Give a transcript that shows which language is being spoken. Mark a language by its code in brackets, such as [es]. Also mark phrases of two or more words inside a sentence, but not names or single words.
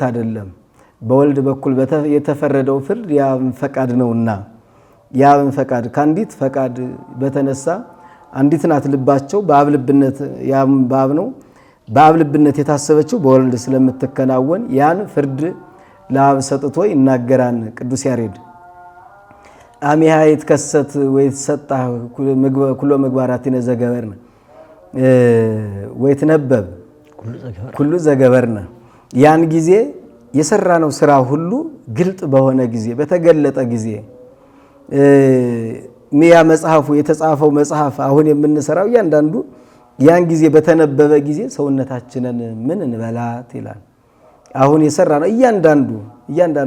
[am] አይደለም። በወልድ በኩል የተፈረደው ፍርድ የአብን ፈቃድ ነውና የአብን ፈቃድ ከአንዲት ፈቃድ በተነሳ አንዲት ናት ልባቸው በአብ ልብነት ያም በአብ ነው። በአብ ልብነት የታሰበችው በወልድ ስለምትከናወን ያን ፍርድ ለአብ ሰጥቶ ይናገራን ቅዱስ ያሬድ። [gez] አሚሃ ይትከሰት ወይትሰጣ ኩሎ ምግባራቲነ ዘገበርነ ወይትነበብ ኩሉ ዘገበርነ። [am] ያን ጊዜ የሰራነው ስራ ሁሉ ግልጥ በሆነ ጊዜ በተገለጠ ጊዜ ሚያ መጽሐፉ የተጻፈው መጽሐፍ አሁን የምንሰራው እያንዳንዱ ያን ጊዜ በተነበበ ጊዜ ሰውነታችንን ምን እንበላት ይላል። አሁን የሰራነው እያንዳንዱ